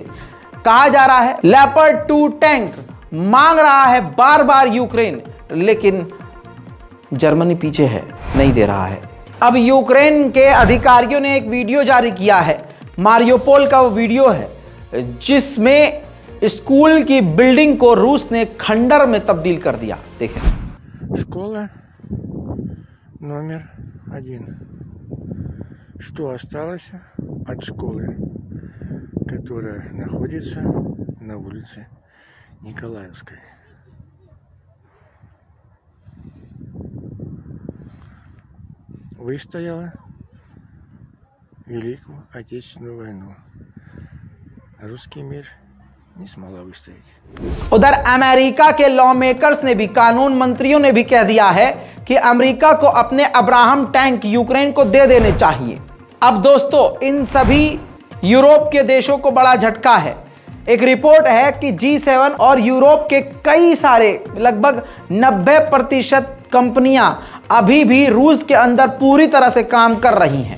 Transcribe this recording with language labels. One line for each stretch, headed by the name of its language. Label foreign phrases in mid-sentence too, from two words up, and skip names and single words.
Hindi: कहा जा रहा है लेपर्ड 2 टैंक मांग रहा है बार बार यूक्रेन, लेकिन जर्मनी पीछे है, नहीं दे रहा है। अब यूक्रेन के अधिकारियों ने एक वीडियो जारी किया है, मारियोपोल का वो वीडियो है जिसमें स्कूल की बिल्डिंग को रूस ने खंडर में तब्दील कर दिया। देखें,
Russian: Школа номер 1. Что осталось от школы, которая находится на улице Николаевской? Выстояла Великую Отечественную войну. Русский мир не смогла выстоять।
Hindi: उधर अमेरिका के
English: law makers
Hindi: ने भी, कानून मंत्रियों ने भी कह दिया है कि अमेरिका को अपने अब्राहम टैंक यूक्रेन को दे देने चाहिए। अब दोस्तों, इन सभी यूरोप के देशों को बड़ा झटका है। एक रिपोर्ट है कि G7 और यूरोप के कई सारे लगभग 90% कंपनियां अभी भी रूस के अंदर पूरी तरह से काम कर रही हैं।